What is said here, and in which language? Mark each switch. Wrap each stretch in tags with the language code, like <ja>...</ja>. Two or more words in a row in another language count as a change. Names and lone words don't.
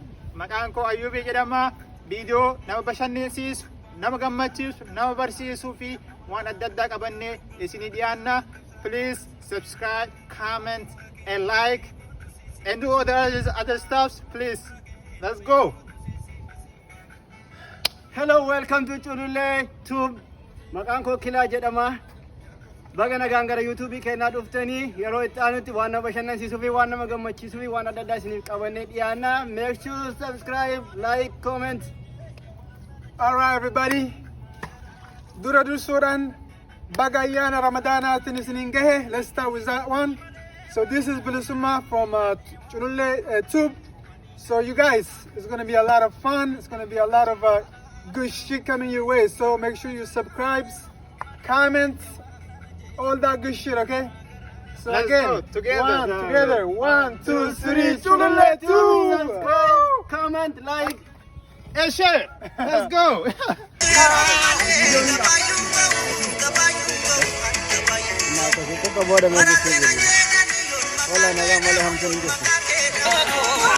<om>Maqaan koo Ayyuubii jedhama. Viidiyoo nama bashannansiisu, nama gammachiisu, nama barsiisuu fi waan adda addaa qabannee isinii dhiyaanna.</om> <en>Please subscribe, comment and like and do other stuff. Please, let's go. Hello, welcome to Culullee Tube.</en> <om>Maqaan koo Kilaa jedhama. Baga nagaan gara YouTube keenyaa dhuftanii yeroo itti aanutti waan nama bashannansiisuu fi waan nama gammachiisuu fi waan adda addaa isiniif qabannee dhiyaanna.</om> <en>Make sure subscribe, like, comment. Alright everybody.</en> <om>Dura dursuudhaan baga ayyaana Ramadaanaatiin isiniin gahe.</om> <en>Let's start with that one. So this is Bilisumma from Culullee Tube. So you guys, it's going to be a lot of fun. It's going to be a lot of good shit coming your way. So make sure you subscribe, comment, all that good shit, okay? So Let's again, go together. 1, 2, 3, Culullee Tube! Subscribe, comment, like, and share. Let's go. Wala na lang, wala hamsan dito.</en>